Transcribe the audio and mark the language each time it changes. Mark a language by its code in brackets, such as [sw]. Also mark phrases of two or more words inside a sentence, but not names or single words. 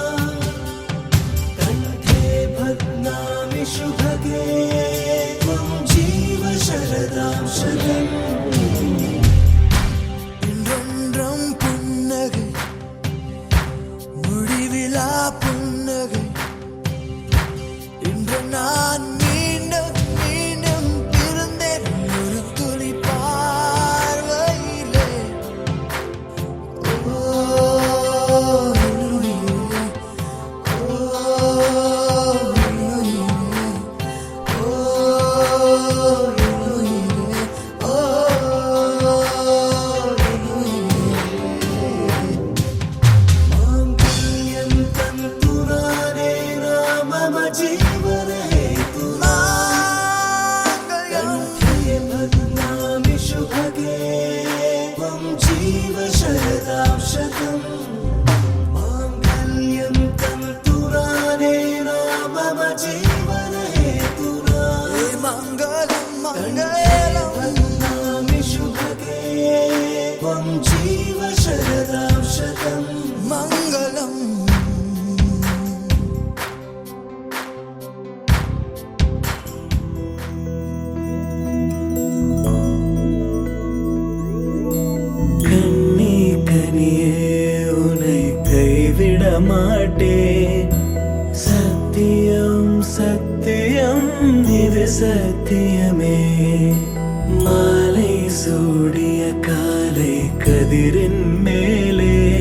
[sa] कण्ठे बध्नामि शुभगे त्वं जीव शरदां शतम् [ta] இன்றொன்றும் புன்னகை முடிவிலா புன்னகை இன்று நான் மீண்டும் மீண்டும் பிறந்தேன் ஒரு துளி பார்வையிலே ஓ உயிரே, ஓ உயிரே, ஓ உயிரே, ஓ [sa] माङ्गल्यं तन्तुनानेन मम जीवनहेतुना कण्ठे बध्नामि शुभगे त्वं जीव शरदां शतम् माङ्गल्यं तन्तुनानेन मम जीवनहेतुना मङ्गलं मङ्गलं बध्नामि शुभगे त्वं जीव शरदां शतम् मङ्गलम् [ta] கண்ணே கனியே உன்னை கைவிட மாட்டேன் சத்தியம் சத்தியம் இது சத்தியமே மாலை சூடிய காலை கதிரின் மேலே